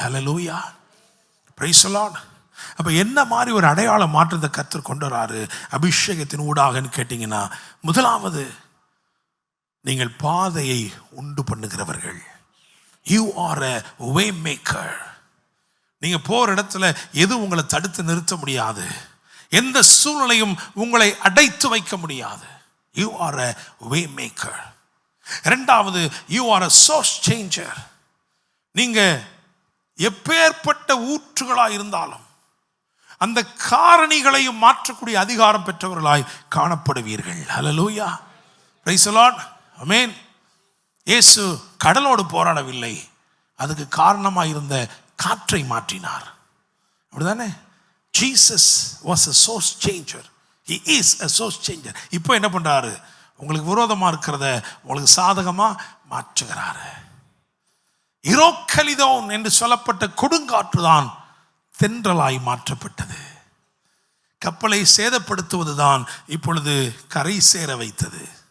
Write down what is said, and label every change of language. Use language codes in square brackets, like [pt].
[ta] Hallelujah, praise the Lord. அப்ப என்ன மாதிரி ஒரு அடையாள மாற்றத்தை கர்த்தர் கொண்டு வராரு அபிஷேகத்தின் ஊடாகன்னு கேட்டீங்கன்னா, முதலாவது நீங்கள் பாதையை உண்டு பண்ணுகிறவர்கள். [en] You are a way maker. [ta] நீங்க போற இடத்துல எது உங்களை தடுத்து நிறுத்த முடியாது, எந்த சூழ்நிலையும் உங்களை அடைத்து வைக்க முடியாது. [en] You are a way maker. [ta] இரண்டாவது, [en] you are a source changer. [ta] நீங்க எப்பேற்பட்ட ஊற்றுகளா இருந்தாலும் அந்த காரணிகளையும் மாற்றக்கூடிய அதிகாரம் பெற்றவர்களாய் காணப்படுவீர்கள். ஹல்லேலூயா, பிரைஸ் தி லார்ட், ஆமென். இயேசு கடலோடு போராடவில்லை, அதுக்கு காரணமாக இருந்த காற்றை மாற்றினார். அப்படிதானே? [en] Jesus was a source changer. He is a source changer. [ta] இப்போ என்ன பண்றாரு? உங்களுக்கு விரோதமா இருக்கிறத உங்களுக்கு சாதகமா மாற்றுகிறாரு. இரோக்கலிதோன் என்று சொல்லப்பட்ட கொடுங்காற்று தான் தென்றலாய் மாற்றப்பட்டது. கப்பலை சேதப்படுத்துவதுதான் இப்பொழுது கரை சேர வைத்தது.